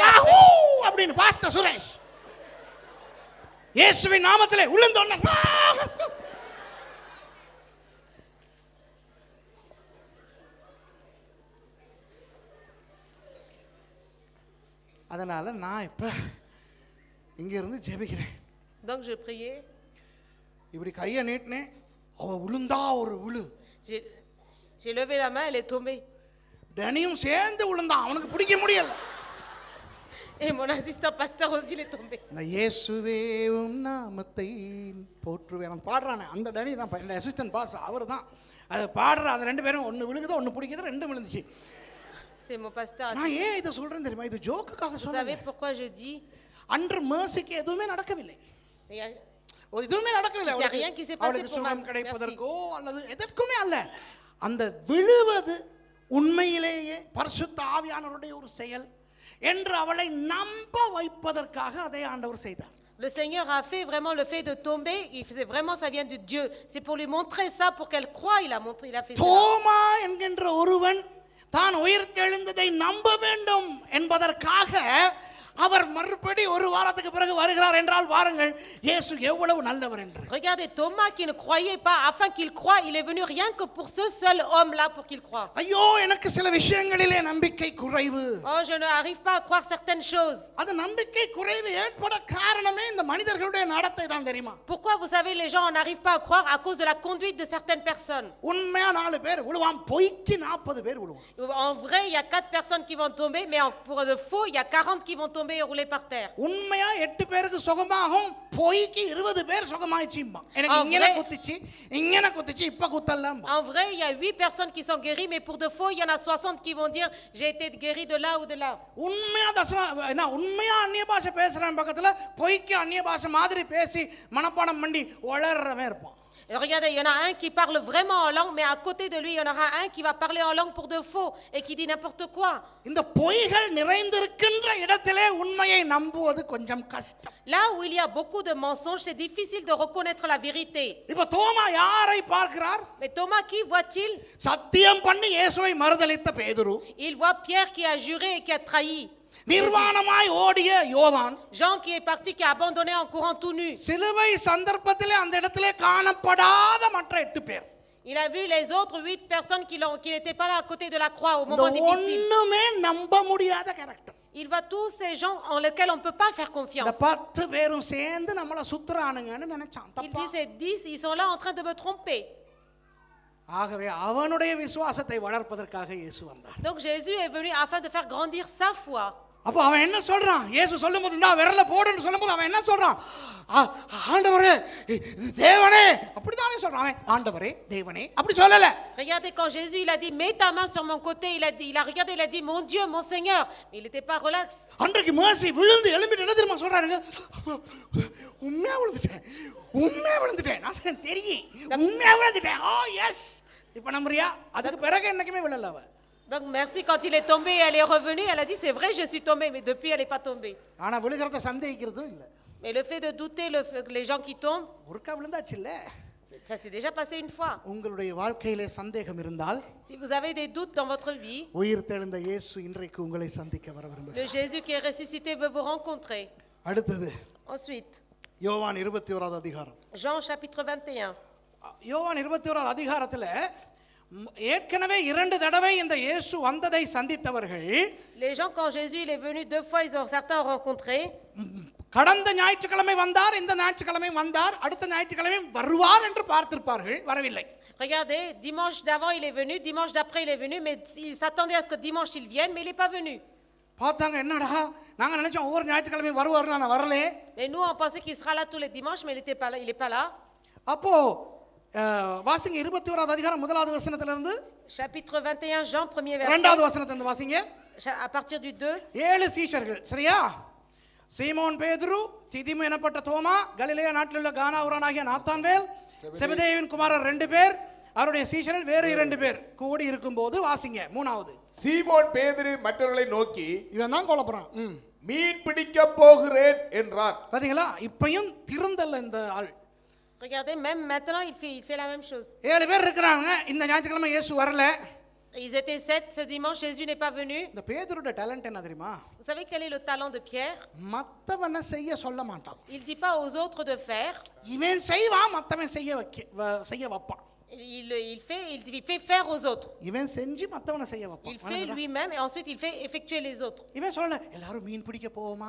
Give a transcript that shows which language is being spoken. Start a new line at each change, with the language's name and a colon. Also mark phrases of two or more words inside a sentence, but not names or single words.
Tamil: அப்படின்னு பாஸ்டர் சுரேஷ் இயேசுவின் நாமத்திலே விழுந்த உடனே அதனால நான் இப்ப இங்க இருந்து ஜெபிக்கிறேன்.
French: Donc je priais.
Tamil: இப்படி கையை நீட்டினேன், அவ விழுந்தா ஒரு விழு.
French: J'ai levé la main, elle est tombée.
Tamil: டனியும் சேர்ந்து விழுந்தான், அவனுக்கு பிடிக்க முடியல.
French: Et mon assistant pasteur aussi il est tombé.
Tamil: இந்த இயேசுவே உம் நாமத்தை போற்றுவேன் நான் பாடுறானே, அந்த டனி தான் இந்த அசிஸ்டன்ட் பாஸ்டர், அவர் தான் அது பாடுற. அந்த ரெண்டு பேரும் ஒன்று விழுகுது ஒன்று பிடிக்குது, ரெண்டும் விழுந்துச்சு.
French: C'est mon pasteur.
Tamil: நான் ஏன் இதை சொல்றேன் தெரியுமா? இது ஜோக்குக்காக
French: Vous
Tamil: சொல்றேன்.
French: savez pourquoi je dis?
Tamil: அன்று மேர்சிக்கு எதுவுமே நடக்கவில்லை,
French: Il y a-
Tamil: எதுவுமே நடக்கவில்லை.
French: Il y a rien qui s'est passé
Tamil: அவளுக்கு
French: pour
Tamil: சுகம்
French: ma-
Tamil: கிடைப்பதற்கோ அல்லது எதற்குமே அல்ல. அந்த விழுவது உண்மையிலேயே பரிசுத்த ஆவியானவருடைய ஒரு செயல் என்று அவளை நம்ப வைப்பதற்காக அதை ஆண்டவர் செய்தார்.
French: Le Seigneur a fait vraiment le fait de tomber. Il faisait vraiment, ça vient de Dieu. C'est pour lui montrer ça, pour qu'elle croie. Il a fait ça.
Tamil: தோமா என்கின்ற ஒருவன் தான் உயிர்த்தெழுந்ததை நம்ப வேண்டும் என்பதற்காக அவர் மறுபடி ஒரு வாரத்துக்கு பிறகு வருகிறார் என்றால் பாருங்கள் இயேசு எவ்வளவு நல்லவர் என்று.
French: Regardez Thomas qui ne croyait pas, afin qu'il croie, il est venu rien que pour ce seul homme là pour qu'il croie.
Tamil: ஐயோ எனக்கு சில விஷயங்களிலே நம்பிக்கை குறைவு.
French: Oh, je n'arrive pas à croire certaines choses.
Tamil: அது நம்பிக்கை குறைவு ஏற்பட காரணமே இந்த மனிதர்களுடைய நடத்தை தான் தெரியுமா?
French: Pourquoi vous savez les gens n'arrivent pas à croire à cause de la conduite de certaines personnes.
Tamil: உண்மையா 4 பேர் விழுவான், பொய்க்கு 40 பேர் விழுவான்.
French: En vrai, il y a 4 personnes qui vont tomber, mais pour de faux, il y a 40 qui vont tomber et rouler par terre.
Tamil: உண்மையா 8 பேருக்கு சுகமாகும், பொய்க்கு 20 பேர் சுகமாயிச்சும்பா. எனக்கு இங்கன குத்திச்சு இப்ப குத்தலாம்.
French: En vrai, il y a 8 personnes qui sont guéries, mais pour de faux, il y en a 60 qui vont dire j'ai été guéri de là ou de là.
Tamil: உண்மையா அந்நிய பாஷை பேசுறவன் பக்கத்துல பொய்க்கு அந்நிய பாஷை மாதிரி பேசி மனப்பாடம் பண்ணி வளர்றவன் இருப்பான்.
French: Et regardez, il y en a un qui parle vraiment en langue, mais à côté de lui, il y en aura un qui va parler en langue pour de faux et qui dit n'importe quoi.
Tamil: இந்த பொய்கள் நிறைந்திருக்கின்ற இடத்திலே உண்மையை நம்புவது கொஞ்சம் கஷ்டம்.
French: Là où il y a beaucoup de mensonges, c'est difficile de reconnaître la vérité.
Tamil: இப்ப தோமா யாரை பார்க்கிறார்?
French: Mais Thomas, qui voit-il?
Tamil: சத்தியம் பண்ணி இயேசுவை மறுதலித்த பேதுரு,
French: Il voit Pierre qui a juré et qui a trahi.
Tamil: நிர்வாணமாய் ஓடிய யோவான்,
French: Jean qui est parti, qui a abandonné en courant tout nu.
Tamil: சிலுவை சந்தர்ப்பத்திலே அந்த இடத்திலே காணப்படாத மற்ற 8 பேர்.
French: Il a vu les autres 8 personnes qui n'étaient pas là à côté de la croix au
Tamil: இந்த
French: moment difficile.
Tamil: ஒண்ணுமே நம்ப முடியாத கேரக்டர்.
French: Il voit tous ces gens en lesquels on ne peut pas faire
Tamil: இந்த
French: confiance.
Tamil: 10 பேரும் சேர்ந்து நம்மள சுத்துறானுங்கன்னு நினைச்சான்.
French: Il
Tamil: தப்பா?
French: dit ces 10, ils sont là en train de me tromper.
Tamil: ஆகவே அவனுடைய விசுவாசத்தை வளர்ப்பதற்காக இயேசு வந்தார்.
French: Donc Jésus est venu afin de faire grandir sa foi.
Tamil: அப்போ அவன் என்ன சொல்றான்? இயேசு சொல்லும்போது இந்த விரல போடுன்னு சொல்லும்போது அவன் என்ன சொல்றான்? ஆண்டவரே தேவனே, அப்படிதான் அவன் சொல்றான். அவன் ஆண்டவரே தேவனே அப்படி சொல்லல.
French: Regardez, quand Jésus il a dit mets ta main sur mon côté, il a regardé, il a dit mon Dieu, mon Seigneur, mais il n'était pas relax.
Tamil: அன்றைக்கு மேசி விழுந்து எழும்பிட்டு என்ன தெரியுமா சொல்றாருங்க? உண்மையா விழுந்துட்டேன் நான் தெரியும், உண்மையா விழுந்துட்டேன்.
English: oh yes.
Tamil: இப்ப நம்புறியா? அதுக்கு பிறகு என்னைக்குமே விழல அவ.
French: Donc merci, quand il est tombé, elle est revenue, elle a dit c'est vrai, je suis tombée, mais depuis elle n'est pas tombée.
Tamil: ஆனா விழுகிறத சந்தேகிக்கிறதும் இல்ல.
French: Mais le fait de douter, les gens qui tombent,
Tamil: ஒருக்கா விழுந்தாச்சு இல்ல.
French: ça s'est déjà passé une fois.
Tamil: உங்களுடைய வாழ்க்கையிலே சந்தேகம் இருந்தால்,
French: Si vous avez des doutes dans votre vie,
Tamil: உயிர் தெழுந்த இயேசு இன்றைக்கு உங்களை சந்திக்க வர விரும்புகிறார்.
French: le Jésus qui est ressuscité veut vous rencontrer.
Tamil: அடுத்தது
French: Ensuite,
Tamil: யோவான் 21வது அதிகாரம்.
French: Jean chapitre 21.
Tamil: யோவான் 21வது அதிகாரத்துல ஏற்கனவே 2 தடவை இந்த இயேசு வந்ததை சந்தித்தவர்கள்,
French: Les gens, quand Jésus il est venu 2 fois, certains ont rencontré.
Tamil: கடந்த ஞாயிற்றுக்கிழமை வந்தார், இந்த ஞாயிற்றுக்கிழமை வந்தார், அடுத்த ஞாயிற்றுக்கிழமை வருவார் என்று பார்த்திருப்பார்கள், வரவில்லை.
French: Regardez, dimanche d'avant il est venu, dimanche d'après il est venu, mais il s'attendait à ce que dimanche il vienne, mais il n'est pas venu.
Tamil: பார்த்தாங்க, என்னடா நாங்க நினைச்சோம் ஒவ்வொரு ஞாயிற்றுக்கிழமையும் வருவார், நான் வரலே.
French: Et nous on pensait qu'il sera là tous les dimanches, mais il n'était pas là, il n'est pas là.
Tamil: அப்போ வாசிங்க 21வது அதிகாரம் 1வது வசனத்திலிருந்து
French: Chapitre 21, Jean 1er verset.
Tamil: 2வது வசனத்திலிருந்து வாசிங்க.
French: À partir du 2.
Tamil: 7 சீஷர்கள், சரியா? சீமோன் பேதுரு, திதிமு எனப்பட்ட தோமா, கலிலேயா நாட்டில் உள்ள கானா ஊரானாகிய நாத்தான்வேல், செபதேயுவின் குமாரர் 2 பேர், அவருடைய சீஷர்கள் வேறு 2 பேர் கூடி இருக்கும்போது வாசிங்க 3வது. சீமோன் பேதுரு மற்றவர்களை நோக்கி, இவன் தான் கொலப்படுறான், மீன் பிடிக்க போகிறேன் என்றான். பாத்தீங்களா? இப்பயும் திருந்தல்ல இந்த ஆள்.
French: Regardez, même maintenant il fait la même chose.
Tamil: 7 பேர் இருக்கிறாங்க, இந்த ஞாயிற்றுக்கிழமை இயேசு வரல.
French: Ils étaient 7, ce dimanche Jésus n'est pas venu.
Tamil: இந்த பேதுருடைய டாலன்ட் என்ன தெரியுமா?
French: Vous savez quel est le talent de Pierre?
Tamil: மத்தவன செய்ய சொல்ல மாட்டான்.
French: Il dit pas aux autres de faire.
Tamil: இவன் செய்வான், மத்தவன் செய்ய வைப்பான்.
French: Il fait faire aux autres.
Tamil: இவன் செஞ்சு மத்தவன செய்ய வைப்பான்.
French: Il fait lui-même et ensuite il fait effectuer les autres.
Tamil: இவன் சொல்லல எல்லாரும் மீன் பிடிக்க போவோமா?